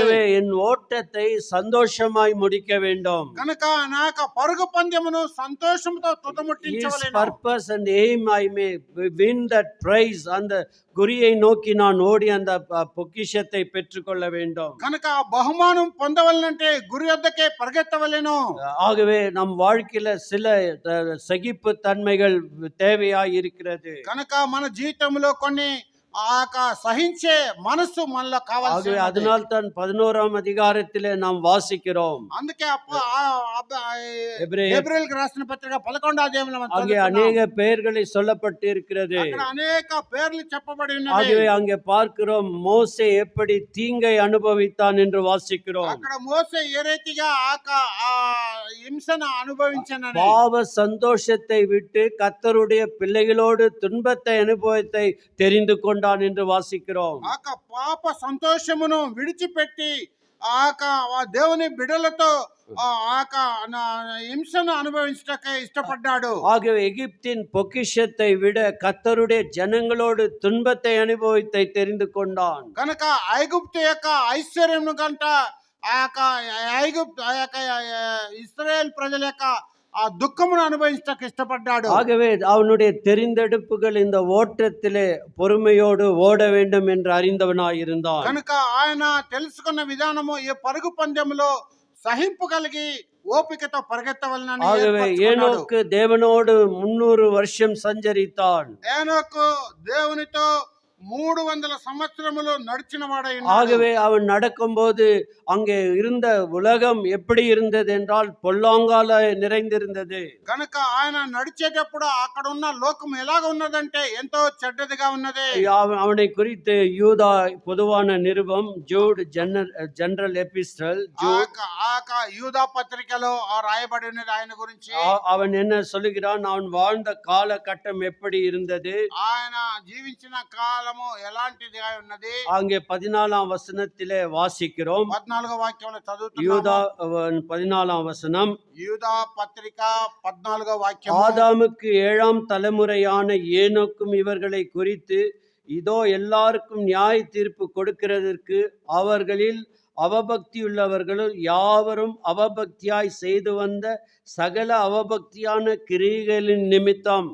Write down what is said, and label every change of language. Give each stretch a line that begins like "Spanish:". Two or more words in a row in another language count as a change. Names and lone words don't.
Tamil: ஆகவே என் ஓட்டத்தை சந்தோஷமாய் முடிக்க வேண்டும்.
Telugu: కనుక నాకు పరుగు పందెమును సంతోషంతో తుదముట్టించవలెను.
English: His purpose and aim I may win that prize.
Tamil: அந்த குறியை நோக்கி நான் ஓடி அந்த பொக்கிஷத்தை பெற்றுக்கொள்ள வேண்டும்.
Telugu: కనుక బహుమానం పొందవలనంటే గురి వద్దకే పరిగెత్తవలెను.
Tamil: ஆகவே நம் வாழ்க்கையில சில சகிப்பு தன்மைகள் தேவையாய் இருக்கிறது.
Telugu: కనుక మన జీవితంలో కొన్ని సహించే మనసు మనలో కావాలి.
Tamil: அதனால் தான் 11ஆம் அதிகாரத்திலே நாம் வாசிக்கிறோம்.
Telugu: అందుకే எபிரேயருக்கு రాసిన పత్రిక 11వ అధ్యాయంలో
Tamil: அங்கே அநேக பெயர்களை சொல்லப்பட்டு இருக்கிறது.
Telugu: అక్కడ అనేక పేర్లు చెప్పబడి ఉన్నవి.
Tamil: ஆகவே அங்கே பார்க்கிறோம் மோசே எப்படி தீங்கை அனுபவித்தான் என்று வாசிக்கிறோம்.
Telugu: అక్కడ మోసే ఏ రీతిగా హింసను అనుభవించానని,
Tamil: பாவ சந்தோஷத்தை விட்டு கர்த்தருடைய பிள்ளைகளோடு துன்பத்தை அனுபவத்தை தெரிந்து கொண்ட கொண்டான் என்று வாசிக்கிறோம்.
Telugu: ఆ యొక్క పాప సంతోషమును విడిచిపెట్టి ఆ యొక్క ఆ దేవుని బిడలతో ఆ యొక్క హింసను అనుభవించటకే ఇష్టపడ్డాడు.
Tamil: ஆகவே எகிப்தின் பொக்கிஷத்தை விட கர்த்தருடைய ஜனங்களோடு துன்பத்தை அனுபவித்தை தெரிந்து கொண்டான்.
Telugu: కనుక ఐగుప్తు యొక్క ఐశ్వర్యమును కంట ఆ యొక్క ఆ యొక్క ఇశ్రాయేల్ ప్రజల యొక్క ఆ దుఃఖమును అనుభవించటకు ఇష్టపడ్డాడు.
Tamil: ஆகவே அவனுடைய தெரிந்தெடுப்புகள் இந்த ஓட்டத்திலே பொறுமையோடு ஓட வேண்டும் என்று அறிந்தவனாய் இருந்தான்.
Telugu: కనుక ఆయన తెలుసుకున్న విధానము ఈ పరుగు పందెములో సహింపు కలిగి ఓపికతో పరిగెత్తవలనని
Tamil: ஆகவே
Telugu: ఏర్పరచుకున్నాడు.
Tamil: ஏனோக்கு தேவனோடு 300 வருஷம் சஞ்சரித்தான்.
Telugu: ఏనోకు దేవునితో 300 సంవత్సరములు నడిచిన వాడై ఉన్నాడు.
Tamil: ஆகவே அவன் நடக்கும்போது அங்கே இருந்த உலகம் எப்படி இருந்தது என்றால் பொல்லாங்கால நிறைந்திருந்தது.
Telugu: కనుక ఆయన నడిచేటప్పుడు అక్కడ ఉన్న లోకం ఎలాగ ఉన్నదంటే ఎంతో చెడ్డదిగా ఉన్నది.
Tamil: அவனை குறித்து யூதா பொதுவான நிருபம் ஜூட் ஜெனரல் எபிஸ்டல்
Telugu: ఆ యొక్క యూదా పత్రికలో రాయబడినది ఆయన గురించి.
Tamil: அவன் என்ன சொல்லுகிறான், அவன் வாழ்ந்த காலகட்டம் எப்படி இருந்தது.
Telugu: ఆయన జీవించిన కాలము ఎలాంటిదిగా ఉన్నది.
Tamil: அங்கே 14ஆம் வசனத்திலே வாசிக்கிறோம்.
Telugu: 14వ వాక్యంలో
Tamil: யூதா
Telugu: చదువుతున్నాము.
Tamil: 14ஆம் வசனம்,
Telugu: యూదా పత్రిక 14వ వాక్యం.
Tamil: ஆதாமுக்கு 7ஆம் தலைமுறையான ஏனோக்கும் இவர்களை குறித்து இதோ எல்லாருக்கும் நியாய தீர்ப்பு கொடுக்கிறதற்கு அவர்களில் அவபக்தியுள்ளவர்களும் யாவரும் அவபக்தியாய் செய்து வந்த சகல அவபக்தியான கிரியைகளின் நிமித்தம்.